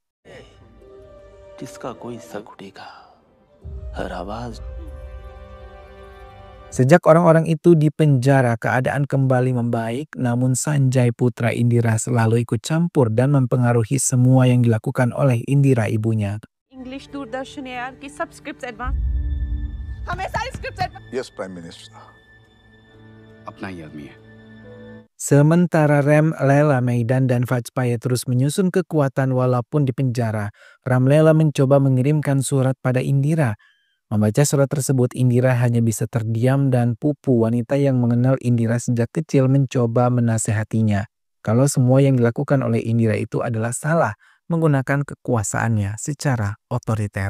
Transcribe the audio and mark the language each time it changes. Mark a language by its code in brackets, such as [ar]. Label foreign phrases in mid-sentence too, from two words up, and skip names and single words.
[id] Sejak orang-orang itu dipenjara, keadaan kembali membaik, namun Sanjay putra Indira selalu ikut campur dan mempengaruhi semua yang dilakukan oleh Indira ibunya. [hi] इंग्लिश दूरदर्शन AR की सब स्क्रिप्ट्स एडवांस, हमें सारी स्क्रिप्ट्स एडवांस। [en] Yes Prime Minister, अपना ही आदमी है। [id] Sementara Ram, Leela, Maidan, dan Vajpayee terus menyusun kekuatan walaupun di penjara, Ram Leela mencoba mengirimkan surat pada Indira. Membaca surat tersebut, Indira hanya bisa terdiam dan Pupu, wanita yang mengenal Indira sejak kecil, mencoba menasehatinya kalau semua yang dilakukan oleh Indira itu adalah salah, menggunakan kekuasaannya secara otoriter.